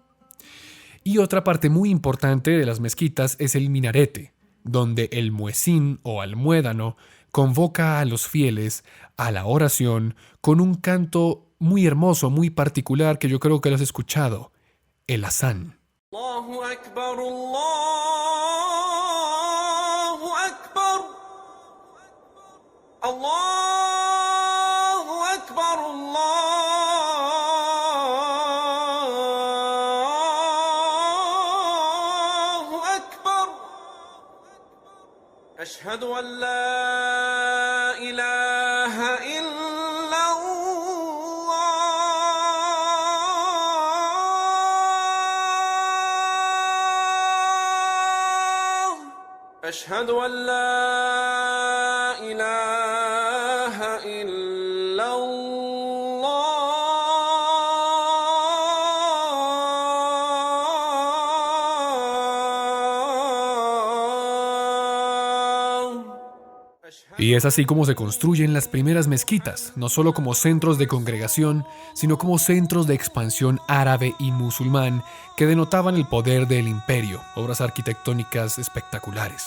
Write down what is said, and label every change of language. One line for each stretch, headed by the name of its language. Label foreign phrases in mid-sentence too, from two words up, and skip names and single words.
Spanish: Y otra parte muy importante de las mezquitas es el minarete, donde el muezín o almuédano convoca a los fieles a la oración con un canto muy hermoso, muy particular, que yo creo que lo has escuchado, el azán.
Arabic: الله أكبر، الله أكبر، الله أكبر، الله أكبر, أشهد أن لا إله إلا الله، أشهد أن لا إله إلا الله.
Spanish: Y es así como se construyen las primeras mezquitas, no solo como centros de congregación, sino como centros de expansión árabe y musulmán que denotaban el poder del imperio, obras arquitectónicas espectaculares.